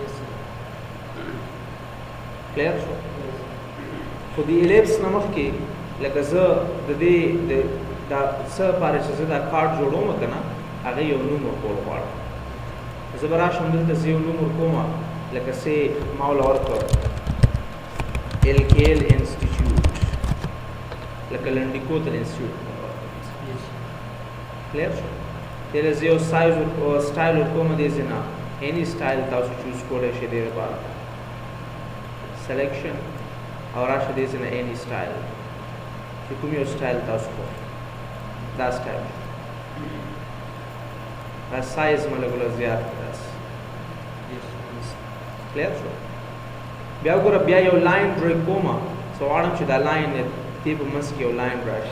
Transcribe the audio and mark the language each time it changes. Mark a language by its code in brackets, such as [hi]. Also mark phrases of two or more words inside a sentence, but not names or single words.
[ps] کلیر شو خو د الیپس نه مخکې لکه زه د دې دا څه لپاره چې زه دا کارډ جوړوم که نه هغه یو نوم ورکول غواړم زه به راشم دلته زه یو نوم ورکوم لکه سې ما وله ورکړ LKL انسټیټیوټ لکه لنډي کوتل انسټیټیوټ کلیر شو دې له زه یو سټایل ورکوم دې ځای نه [en] any style [ps] تاسو چوز کولی شئ دې لپاره سلیکشن او راشه دې ځای نه [en] any style [ps] چې کوم یو سټایل تاسو خوښ دا سټایل دا سایز مې لږ زیات کړه کلیر شو بیا وګوره بیا یو لاین ډرا کوم زه غواړم چې دا لاین دې په منځ کې یو لاین راشي